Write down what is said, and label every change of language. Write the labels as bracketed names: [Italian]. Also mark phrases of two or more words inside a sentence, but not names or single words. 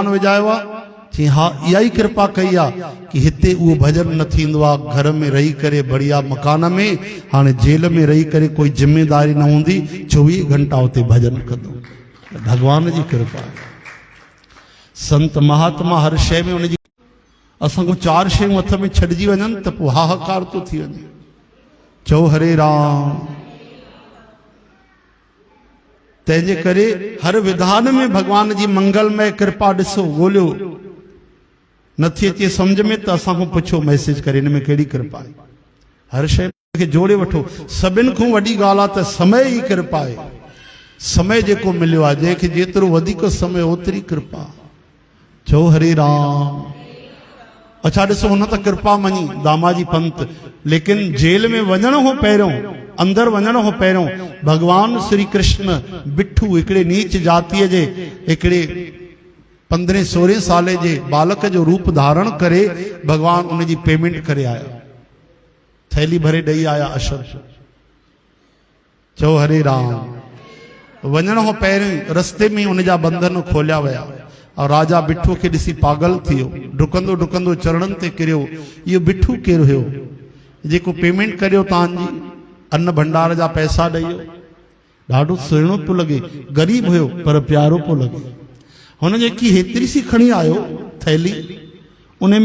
[Sindhi] विझायो आहे चई हा इहा ई कृपा कई आहे कि हिते उहो भजन न थींदो आहे घर में रही करे बढ़िया मकान में हाणे जेल में रही करे कोई ज़िमेदारी न हूंदी 24 घंटा उते भजन कंदो भॻवान जी कृपा संत महात्मा हर शइ में उनजी असांखो 4 शयूं हथ में छॾिजी वञनि त पोइ हाहाकार थो थी वञे चओ हरे राम तंहिंजे करे हर विधान में भॻवान जी मंगलमय कृपा ॾिसो ॻोल्हियो नथी अचे सम्झ में त असांखो पुछो मैसेज करे हिन में कहिड़ी कृपा आहे हर शइ खे जोड़े वठो सभिनि खां वॾी ॻाल्हि आहे त समय ई कृपा आहे समय जेको मिलियो आहे जंहिंखे जेतिरो वधीक समय ओतिरी कृपा चओ हरे राम अच्छा ॾिसो हुन त कृपा मञी दामाजी पंत लेकिन जेल में वञण खां पहिरियों अंदर वञण खां पहिरियों भगवान श्री कृष्ण बिठू हिकिड़े नीच जातीअ जे हिकिड़े 15-16 साले जे बालक जो रूप धारण करे भगवान उनजी पेमेंट करे आया थैली भरे ॾेई आया अशर चओ हरे राम वञण खां पहिरियों रस्ते में उनजा बंधन खोलिया विया और राजा बिठू खे ॾिसी पागल थी वियो डुकंदो डुकंदो चरणनि ते किरियो इहो बिठू केरु हुयो जेको पेमेंट करियो तव्हांजी अन्न भंडार जा पैसा ॾेई ॾाढो सुहिणो पियो लॻे ग़रीब हुयो पर प्यारो पियो लॻे हुन जेकी हेतिरी सी खणी आयो थैली उन में